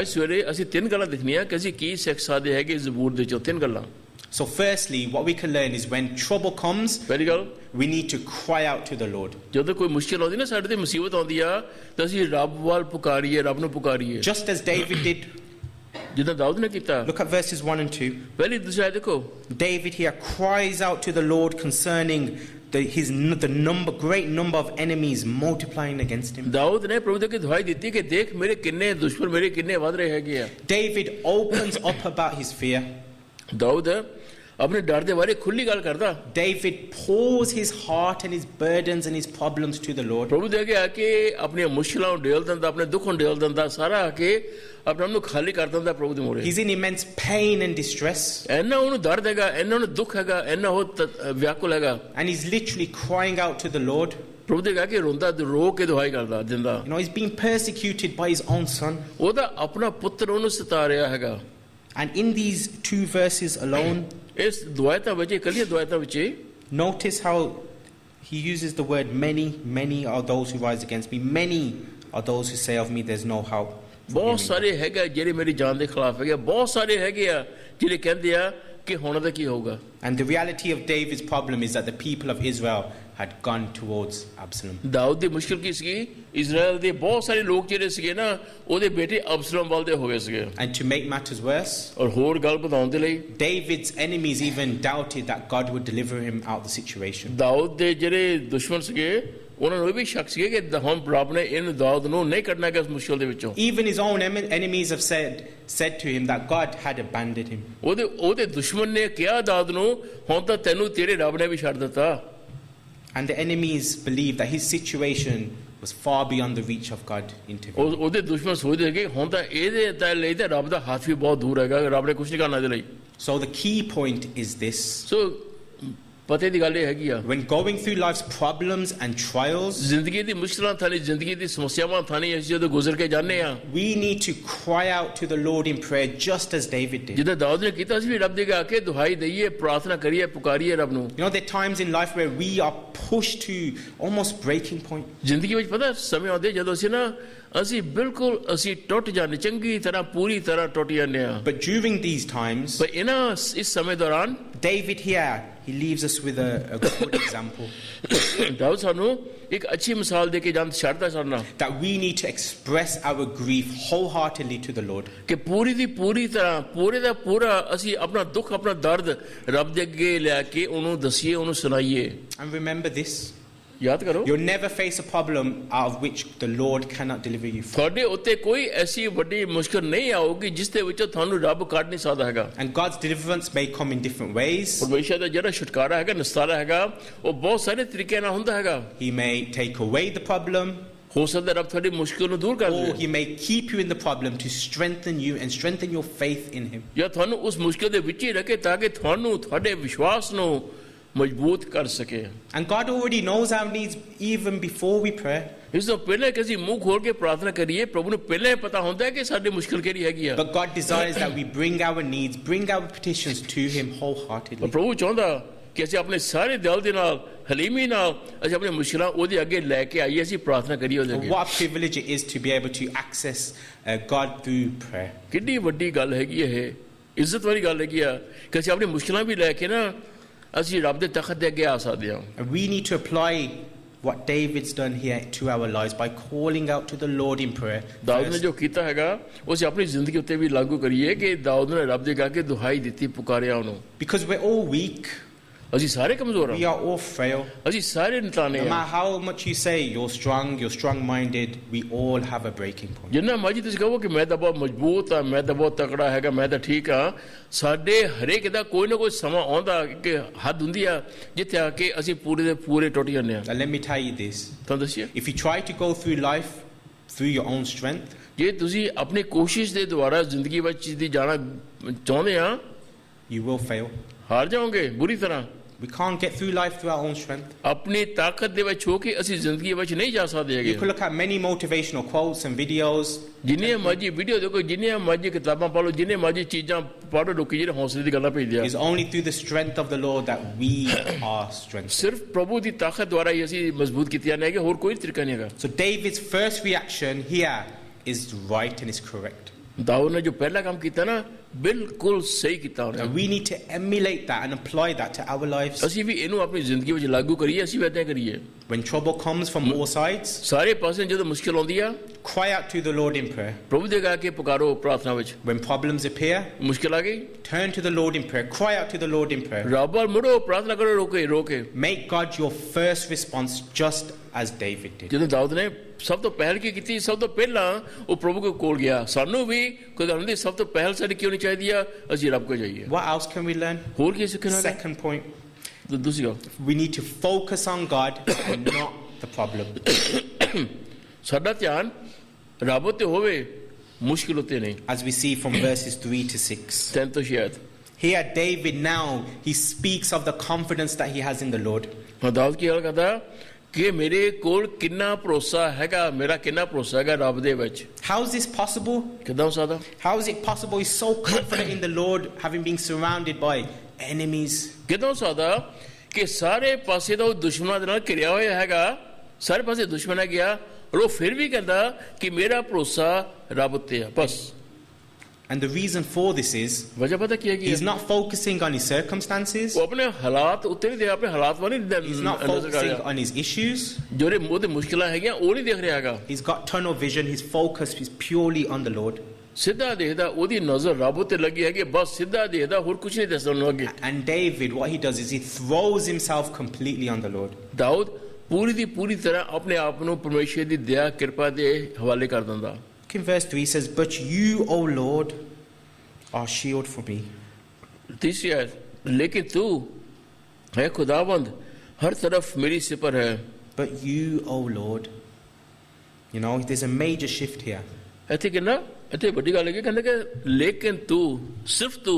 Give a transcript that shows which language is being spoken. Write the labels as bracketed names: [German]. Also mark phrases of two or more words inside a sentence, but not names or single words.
[Punjabi] ਅੱਜ ਸਵੇਰੇ ਅਸੀਂ ਤਿੰਨ ਗੱਲਾਂ ਦੇਖਣੀਆਂ ਕਿ ਅਸੀਂ ਕੀ ਸਿੱਖ ਸਕਦੇ ਹੈਗੇ ਜ਼ਬੂਰ ਦੇ ਚੋਂ ਤਿੰਨ ਗੱਲਾਂ [English] So firstly, what we can learn is when trouble comes, [Punjabi] ਪਹਿਲੀ ਗੱਲ [English] we need to cry out to the Lord. [Punjabi] ਜਦੋਂ ਕੋਈ ਮੁਸ਼ਕਿਲ ਆਉਂਦੀ ਨਾ ਸਾਡੇ ਤੇ ਮੁਸੀਬਤ ਆਉਂਦੀ ਆ ਤਾਂ ਅਸੀਂ ਰੱਬ ਵੱਲ ਪੁਕਾਰੀਏ ਰੱਬ ਨੂੰ ਪੁਕਾਰੀਏ [English] Just as David did. [Punjabi] ਜਿੱਦਾਂ ਦਾਊਦ ਨੇ ਕੀਤਾ [English] Look at verses 1 and 2. [Punjabi] ਪਹਿਲੀ ਦੂਸਰਾ ਦੇਖੋ [English] David here cries out to the Lord concerning the great number of enemies multiplying against him. [Punjabi] ਦਾਊਦ ਨੇ ਪ੍ਰਭੂ ਦੇ ਅੱਗੇ ਦੁਹਾਈ ਦਿੱਤੀ ਕਿ ਦੇਖ ਮੇਰੇ ਕਿੰਨੇ ਦੁਸ਼ਮਣ ਮੇਰੇ ਕਿੰਨੇ ਵੱਧ ਰਹੇ ਹੈਗੇ ਆ। [English] David opens up about his fear. [Punjabi] ਦਾਊਦ ਆਪਣੇ ਡਰ ਦੇ ਬਾਰੇ ਖੁੱਲੀ ਗੱਲ ਕਰਦਾ। [English] David pours his heart and his burdens and his problems to the Lord. [Punjabi] ਪ੍ਰਭੂ ਦੇ ਅੱਗੇ ਆ ਕੇ ਆਪਣੀਆਂ ਮੁਸ਼ਕਲਾਂ ਨੂੰ ਡੇਲ ਦਿੰਦਾ, ਆਪਣੇ ਦੁੱਖ ਨੂੰ ਡੇਲ ਦਿੰਦਾ, ਸਾਰਾ ਆ ਕੇ ਆਪਣੇ ਆਪ ਨੂੰ ਖਾਲੀ ਕਰ ਦਿੰਦਾ ਪ੍ਰਭੂ ਦੇ ਮੂਹਰੇ। [English] He's in immense pain and distress. [Punjabi] ਇੰਨਾ ਉਹਨੂੰ ਦਰਦ ਹੈਗਾ, ਇੰਨਾ ਉਹਨੂੰ ਦੁੱਖ ਹੈਗਾ, ਇੰਨਾ ਉਹ ਵਿਆਕੁਲ ਹੈਗਾ। [English] And he's literally crying out to the Lord. [Punjabi] ਪ੍ਰਭੂ ਦੇ ਅੱਗੇ ਰੋਂਦਾ, ਰੋ ਕੇ ਦੁਹਾਈ ਕਰਦਾ ਦਿੰਦਾ। [English] You know, he's being persecuted by his own son. [Punjabi] ਉਹਦਾ ਆਪਣਾ ਪੁੱਤਰ ਉਹਨੂੰ ਸਤਾ ਰਿਹਾ ਹੈਗਾ। [English] And in these 2 verses alone, [Punjabi] ਇਸ ਦੁਆਇਤਾਂ ਵਿੱਚ, ਇਕੱਲੀਆਂ ਦੁਆਇਤਾਂ ਵਿੱਚ [English] notice how he uses the word many. Many are those who rise against me. Many are those who say of me there's no help. [Punjabi] ਬਹੁਤ ਸਾਰੇ ਹੈਗੇ ਜਿਹੜੇ ਮੇਰੀ ਜਾਨ ਦੇ ਖਿਲਾਫ ਹੈਗੇ, ਬਹੁਤ ਸਾਰੇ ਹੈਗੇ ਆ ਜਿਹੜੇ ਕਹਿੰਦੇ ਆ ਕਿ ਹੁਣ ਦਾ ਕੀ ਹੋਊਗਾ। [English] And the reality of David's problem is that the people of Israel had gone towards Absalom. [Punjabi] ਦਾਊਦ ਦੀ ਮੁਸ਼ਕਿਲ ਕੀ ਸੀਗੀ? ਇਜ਼ਰਾਈਲ ਦੇ ਬਹੁਤ ਸਾਰੇ ਲੋਕ ਜਿਹੜੇ ਸੀਗੇ ਨਾ ਉਹਦੇ ਬੇਟੇ ਅਬਸਲੋਮ ਵੱਲ ਦੇ ਹੋ ਗਏ ਸੀਗੇ। [English] And to make matters worse, [Punjabi] ਔਰ ਹੋਰ ਗੱਲ ਵਧਾਉਣ ਦੇ ਲਈ [English] David's enemies even doubted that God would deliver him out of the situation. [Punjabi] ਦਾਊਦ ਦੇ ਜਿਹੜੇ ਦੁਸ਼ਮਣ ਸੀਗੇ ਉਹਨਾਂ ਨੂੰ ਇਹ ਵੀ ਸ਼ੱਕ ਸੀਗੇ ਕਿ ਹੁਣ ਰੱਬ ਨੇ ਇਹਨੂੰ ਦਾਊਦ ਨੂੰ ਨਹੀਂ ਕੱਢਣਾ ਕਿ ਇਸ ਮੁਸ਼ਕਿਲ ਦੇ ਵਿੱਚੋਂ। [English] Even his own enemies have said to him that God had abandoned him. [Punjabi] ਉਹਦੇ ਦੁਸ਼ਮਣ ਨੇ ਕਿਹਾ ਦਾਊਦ ਨੂੰ ਹੁਣ ਤਾਂ ਤੈਨੂੰ ਤੇਰੇ ਰੱਬ ਨੇ ਵੀ ਛੱਡ ਦਿੱਤਾ। [English] And the enemies believed that his situation was far beyond the reach of God intervening. [Punjabi] ਉਹਦੇ ਦੁਸ਼ਮਣ ਸੋਚਦੇ ਕਿ ਹੁਣ ਤਾਂ ਇਹਦੇ ਤਾਂ ਲਈ ਤਾਂ ਰੱਬ ਦਾ ਹੱਥ ਵੀ ਬਹੁਤ ਦੂਰ ਹੈਗਾ, ਰੱਬ ਨੇ ਕੁਝ ਨਹੀਂ ਕਰਨਾ ਇਹਦੇ ਲਈ। [English] So the key point is this. [Punjabi] ਸੋ ਪਤੇ ਦੀ ਗੱਲ ਇਹ ਹੈਗੀ ਆ [English] when going through life's problems and trials, [Punjabi] ਜ਼ਿੰਦਗੀ ਦੀ ਮੁਸ਼ਕਲਾਂ ਥਾਣੀ, ਜ਼ਿੰਦਗੀ ਦੀ ਸਮੱਸਿਆਵਾਂ ਥਾਣੀ ਅਸੀਂ ਜਦੋਂ ਗੁਜ਼ਰ ਕੇ ਜਾਂਦੇ ਆ, [English] we need to cry out to the Lord in prayer just as David did. [Punjabi] ਜਿੱਦਾਂ ਦਾਊਦ ਨੇ ਕੀਤਾ ਸੀ ਵੀ ਰੱਬ ਦੇ ਅੱਗੇ ਆ ਕੇ ਦੁਹਾਈ ਦਈਏ, ਪ੍ਰਾਰਥਨਾ ਕਰੀਏ, ਪੁਕਾਰੀਏ ਰੱਬ ਨੂੰ। [English] You know, there are times in life where we are pushed to almost breaking point. [Punjabi] ਜ਼ਿੰਦਗੀ ਵਿੱਚ ਪਤਾ ਸਮੇਂ ਆਉਂਦੇ ਜਦੋਂ ਅਸੀਂ ਬਿਲਕੁਲ ਅਸੀਂ ਟੁੱਟ ਜਾਂਦੇ, ਚੰਗੀ ਤਰ੍ਹਾਂ ਪੂਰੀ ਤਰ੍ਹਾਂ ਟੁੱਟ ਜਾਂਦੇ ਆ। [English] But during these times, [Punjabi] ਪਰ ਇਸ ਸਮੇਂ ਦੌਰਾਨ [English] David here, he leaves us with a good example. [Punjabi] ਦਾਊਦ ਸਾਨੂੰ ਇੱਕ ਅੱਛੀ ਮਿਸਾਲ ਦੇ ਕੇ ਛੱਡਦਾ ਸਾਨੂੰ [English] that we need to express our grief wholeheartedly to the Lord. [Punjabi] ਕਿ ਪੂਰੀ ਦੀ ਪੂਰੀ ਤਰ੍ਹਾਂ ਪੂਰੇ ਦਾ ਪੂਰਾ ਅਸੀਂ ਆਪਣਾ ਦੁੱਖ, ਆਪਣਾ ਦਰਦ ਰੱਬ ਦੇ ਅੱਗੇ ਲੈ ਕੇ ਉਹਨੂੰ ਦਸੀਏ, ਉਹਨੂੰ ਸੁਣਾਈਏ। [English] And remember this, [Punjabi] ਯਾਦ ਕਰੋ [English] you'll never face a problem out of which the Lord cannot deliver you from. [Punjabi] ਤੁਹਾਡੇ ਉੱਤੇ ਕੋਈ ਐਸੀ ਵੱਡੀ ਮੁਸ਼ਕਲ ਨਹੀਂ ਆਊਗੀ ਜਿਸ ਦੇ ਵਿੱਚੋਂ ਤੁਹਾਨੂੰ ਰੱਬ ਕੱਢ ਨਹੀਂ ਸਕਦਾ ਹੈਗਾ। [English] And God's deliverance may come in different ways. [Punjabi] ਪਰਮੇਸ਼ਰ ਦਾ ਜਿਹੜਾ ਛੁਟਕਾਰਾ ਹੈਗਾ, ਨਿਸਤਾਰਾ ਹੈਗਾ, ਉਹ ਬਹੁਤ ਸਾਰੇ ਤਰੀਕੇ ਨਾਲ ਹੁੰਦਾ ਹੈਗਾ। [English] He may take away the problem, [Punjabi] ਹੋ ਸਕਦਾ ਰੱਬ ਤੁਹਾਡੀ ਮੁਸ਼ਕਲ ਨੂੰ ਦੂਰ ਕਰ [English] or [Punjabi] ਦੇ, [English] he may keep you in the problem to strengthen you and strengthen your faith in him. [Punjabi] ਜਾਂ ਤੁਹਾਨੂੰ ਉਸ ਮੁਸ਼ਕਲ ਦੇ ਵਿੱਚ ਹੀ ਰੱਖੇ ਤਾਂ ਕਿ ਤੁਹਾਨੂੰ ਤੁਹਾਡੇ ਵਿਸ਼ਵਾਸ ਨੂੰ ਮਜ਼ਬੂਤ ਕਰ ਸਕੇ। [English] And God already knows our needs even before we pray. [Punjabi] ਇਸ ਤੋਂ ਪਹਿਲਾਂ ਕਿ ਅਸੀਂ ਮੂੰਹ ਖੋਲ ਕੇ ਪ੍ਰਾਰਥਨਾ ਕਰੀਏ, ਪ੍ਰਭੂ ਨੂੰ ਪਹਿਲਾਂ ਹੀ ਪਤਾ ਹੁੰਦਾ ਹੈ ਕਿ ਸਾਡੀ ਮੁਸ਼ਕਲ ਕਿਹੜੀ ਹੈਗੀ ਆ। [English] But God desires that we bring our needs, bring our petitions to him wholeheartedly. [Punjabi] ਪ੍ਰਭੂ ਚਾਹੁੰਦਾ ਕਿ ਅਸੀਂ ਆਪਣੇ ਸਾਰੇ ਦਿਲ ਦੇ ਨਾਲ, ਹਲੀਮੀ ਨਾਲ ਅਸੀਂ ਆਪਣੀ ਮੁਸ਼ਕਲਾਂ ਉਹਦੇ ਅੱਗੇ ਲੈ ਕੇ ਆਈਏ, ਅਸੀਂ ਪ੍ਰਾਰਥਨਾ ਕਰੀਏ ਉਹਦੇ ਅੱਗੇ। [English] What a privilege it is to be able to access God through prayer. [Punjabi] ਕਿੰਨੀ ਵੱਡੀ ਗੱਲ ਹੈਗੀ ਇਹ, ਇੱਜ਼ਤ ਵਾਲੀ ਗੱਲ ਹੈਗੀ ਆ ਕਿ ਅਸੀਂ ਆਪਣੀ ਮੁਸ਼ਕਲਾਂ ਵੀ ਲੈ ਕੇ ਨਾ ਅਸੀਂ ਰੱਬ ਦੇ ਤਖਤ ਦੇ ਅੱਗੇ ਆ ਸਕਦੇ ਹਾਂ। [English] And we need to apply what David's done here to our lives by calling out to the Lord in prayer. [Punjabi] ਦਾਊਦ ਨੇ ਜੋ ਕੀਤਾ ਹੈਗਾ ਉਹ ਅਸੀਂ ਆਪਣੀ ਜ਼ਿੰਦਗੀ ਉੱਤੇ ਵੀ ਲਾਗੂ ਕਰੀਏ ਕਿ ਦਾਊਦ ਨੇ ਰੱਬ ਦੇ ਅੱਗੇ ਆ ਕੇ ਦੁਹਾਈ ਦਿੱਤੀ, ਪੁਕਾਰਿਆ ਉਹਨੂੰ। [English] Because we're all weak. [Punjabi] ਅਸੀਂ ਸਾਰੇ ਕਮਜ਼ੋਰ [English] We [Punjabi] ਹਾਂ, [English] are all frail. [Punjabi] ਅਸੀਂ ਸਾਰੇ ਨਿਤਾਨੇ [English] No [Punjabi] ਹਾਂ। [English] matter how much you say you're strong-minded, we all have a breaking point. [Punjabi] ਜਿੰਨਾ ਮਰਜ਼ੀ ਤੁਸੀਂ ਕਹੋ ਕਿ ਮੈਂ ਤਾਂ ਬਹੁਤ ਮਜ਼ਬੂਤ ਹਾਂ, ਮੈਂ ਤਾਂ ਬਹੁਤ ਤਕੜਾ ਹੈਗਾ, ਮੈਂ ਤਾਂ ਠੀਕ ਹਾਂ, ਸਾਡੇ ਹਰੇਕ ਦਾ ਕੋਈ ਨਾ ਕੋਈ ਸਮਾਂ ਆਉਂਦਾ ਕਿ ਹੱਦ ਹੁੰਦੀ ਆ ਜਿੱਥੇ ਆ ਕੇ ਅਸੀਂ ਪੂਰੇ ਦੇ ਪੂਰੇ ਟੁੱਟ ਜਾਂਦੇ ਹਾਂ। [English] Now let me tell you this. [Punjabi] ਤੁਹਾਨੂੰ ਦੱਸਿਆ, [English] If you try to go through life through your own strength, [Punjabi] ਜੇ ਤੁਸੀਂ ਆਪਣੀ ਕੋਸ਼ਿਸ਼ ਦੇ ਦੁਆਰਾ ਜ਼ਿੰਦਗੀ ਵਿੱਚ ਦੀ ਜਾਣਾ ਚਾਹੁੰਦੇ ਆ, [English] you will fail. [Punjabi] ਹਾਰ ਜਾਓਗੇ ਬੁਰੀ ਤਰ੍ਹਾਂ। [English] We can't get through life through our own strength. [Punjabi] ਆਪਣੀ ਤਾਕਤ ਦੇ ਵਿੱਚ ਹੋ ਕੇ ਅਸੀਂ ਜ਼ਿੰਦਗੀ ਵਿੱਚ ਨਹੀਂ ਜਾ ਸਕਦੇ [English] You [Punjabi] ਹੈਗੇ। [English] could look at many motivational quotes and videos. [Punjabi] ਜਿੰਨੀਆਂ ਮਰਜ਼ੀ ਵੀਡੀਓ ਦੇਖੋ, ਜਿੰਨੀਆਂ ਮਰਜ਼ੀ ਕਿਤਾਬਾਂ ਪੜ੍ਹ ਲਓ, ਜਿੰਨੀਆਂ ਮਰਜ਼ੀ ਚੀਜ਼ਾਂ ਪੜ੍ਹੋ, ਲੋਕੀ ਜਿਹੜੇ ਹੌਸਲੇ ਦੀ ਗੱਲਾਂ ਭੇਜਦੇ ਆ। [English] It's only through the strength of the Lord that we are strengthened. [Punjabi] ਸਿਰਫ ਪ੍ਰਭੂ ਦੀ ਤਾਕਤ ਦੁਆਰਾ ਹੀ ਅਸੀਂ ਮਜ਼ਬੂਤ ਕੀਤੀਆਂ ਨੇ ਕਿ ਹੋਰ ਕੋਈ ਤਰੀਕਾ ਨਹੀਂ ਹੈਗਾ। [English] So David's first reaction here is right and is correct. [Punjabi] ਦਾਊਦ ਨੇ ਜੋ ਪਹਿਲਾ ਕੰਮ ਕੀਤਾ ਨਾ ਬਿਲਕੁਲ ਸਹੀ ਕੀਤਾ ਉਹਨੇ। [English] And we need to emulate that and apply that to our lives. [Punjabi] ਅਸੀਂ ਵੀ ਇਹਨੂੰ ਆਪਣੀ ਜ਼ਿੰਦਗੀ ਵਿੱਚ ਲਾਗੂ ਕਰੀਏ, ਅਸੀਂ ਵੀ ਏਦਾਂ ਕਰੀਏ। [English] When trouble comes from all sides, [Punjabi] ਸਾਰੇ ਪਾਸੇ ਜਦੋਂ ਮੁਸ਼ਕਿਲ ਆਉਂਦੀ ਆ, [English] cry out to the Lord in prayer. [Punjabi] ਪ੍ਰਭੂ ਦੇ ਅੱਗੇ ਆ ਕੇ ਪੁਕਾਰੋ ਪ੍ਰਾਰਥਨਾ ਵਿੱਚ। [English] When problems appear, [Punjabi] ਮੁਸ਼ਕਿਲ ਆ ਗਈ, [English] turn to the Lord in prayer. Cry out to the Lord in prayer. [Punjabi] ਰੱਬ ਵੱਲ ਮੁੜੋ, ਪ੍ਰਾਰਥਨਾ ਕਰੋ, ਰੋ ਕੇ। [English] Make God your first response, just as David did. [Punjabi] ਜਦੋਂ ਦਾਊਦ ਨੇ ਸਭ ਤੋਂ ਪਹਿਲ ਕੀ ਕੀਤੀ, ਸਭ ਤੋਂ ਪਹਿਲਾਂ ਉਹ ਪ੍ਰਭੂ ਦੇ ਕੋਲ ਗਿਆ। ਸਾਨੂੰ ਵੀ ਕੋਈ ਗੱਲ ਨਹੀਂ, ਸਭ ਤੋਂ ਪਹਿਲ ਸਾਡੀ ਕਿਉਂ ਨਹੀਂ ਚਾਹੀਦੀ ਆ, ਅਸੀਂ ਰੱਬ ਕੋਲ ਜਾਈਏ। [English] What else can we learn? [Punjabi] ਹੋਰ ਕੀ ਸਿੱਖਣਾ ਹੈ? [English] Second point, [Punjabi] ਦੂਸਰੀ ਗੱਲ, [English] we need to focus on God and not the problem. [Punjabi] ਸਾਡਾ ਧਿਆਨ ਰੱਬ ਉੱਤੇ ਹੋਵੇ, ਮੁਸ਼ਕਿਲ ਉੱਤੇ ਨਹੀਂ। [English] As we see from verses 3 to 6. [Punjabi] 3 ਤੋਂ 6 ਆਇਤ। [English] Here David now, he speaks of the confidence that he has in the Lord. [Punjabi] ਹਾਂ, ਦਾਊਦ ਕੀ ਗੱਲ ਕਰਦਾ ਕਿ ਮੇਰੇ ਕੋਲ ਕਿੰਨਾ ਭਰੋਸਾ ਹੈਗਾ, ਮੇਰਾ ਕਿੰਨਾ ਭਰੋਸਾ ਹੈਗਾ ਰੱਬ ਦੇ ਵਿੱਚ। [English] How is this possible? [Punjabi] ਕਿੱਦਾਂ ਹੋ ਸਕਦਾ? [English] How is it possible? He's so confident in the Lord, having been surrounded by enemies. [Punjabi] ਕਿੱਦਾਂ ਹੋ ਸਕਦਾ ਕਿ ਸਾਰੇ ਪਾਸੇ ਦਾ ਉਹ ਦੁਸ਼ਮਣਾਂ ਦੇ ਨਾਲ ਘਿਰਿਆ ਹੋਇਆ ਹੈਗਾ, ਸਾਰੇ ਪਾਸੇ ਦੁਸ਼ਮਣ ਹੈ ਗਿਆ, ਔਰ ਉਹ ਫਿਰ ਵੀ ਕਹਿੰਦਾ ਕਿ ਮੇਰਾ ਭਰੋਸਾ ਰੱਬ ਉੱਤੇ ਆ ਬਸ। [English] And the reason for this is, [Punjabi] ਵਜ੍ਹਾ ਪਤਾ ਕੀ ਹੈਗੀ? [English] he's not focusing on his circumstances. [Punjabi] ਉਹ ਆਪਣੇ ਹਾਲਾਤ ਉੱਤੇ ਨਹੀਂ ਦੇਖ, ਆਪਣੇ ਹਾਲਾਤ ਵੱਲ ਨਹੀਂ [English] He's not [Punjabi] ਨਜ਼ਰ ਕਰ [English] focusing [Punjabi] ਰਿਹਾ। [English] on his issues. [Punjabi] ਜਿਹੜੇ ਉਹਦੇ ਮੁਸ਼ਕਿਲਾਂ ਹੈਗੀਆਂ ਉਹ ਨਹੀਂ ਦੇਖ ਰਿਹਾ ਹੈਗਾ, [English] He's got tunnel vision. His focus is purely on the Lord. [Punjabi] ਸਿੱਧਾ ਦੇਖਦਾ, ਉਹਦੀ ਨਜ਼ਰ ਰੱਬ ਉੱਤੇ ਲੱਗੀ ਹੈਗੀ, ਬਸ ਸਿੱਧਾ ਦੇਖਦਾ, ਹੋਰ ਕੁਝ ਨਹੀਂ ਦੱਸਣ ਨੂੰ ਅੱਗੇ। [English] And David, what he does is he throws himself completely on the Lord. [Punjabi] ਦਾਊਦ ਪੂਰੀ ਦੀ ਪੂਰੀ ਤਰ੍ਹਾਂ ਆਪਣੇ ਆਪ ਨੂੰ ਪਰਮੇਸ਼ਰ ਦੀ ਦਇਆ ਕਿਰਪਾ ਦੇ ਹਵਾਲੇ ਕਰ ਦਿੰਦਾ। [English] Look in verse 3, he says, "But you, O Lord, are a shield for me." [Urdu] تیسری آیت، لیکن تو ہے خداوند، ہر طرف میری سپر ہے. [English] But you, O Lord. You know, there's a major shift here. [Punjabi] ਇੱਥੇ ਕਿੰਨਾ ਇੱਥੇ ਵੱਡੀ ਗੱਲ ਹੈ, ਕਹਿੰਦਾ ਕਿ ਲੇਕਿਨ ਤੂੰ, ਸਿਰਫ ਤੂੰ।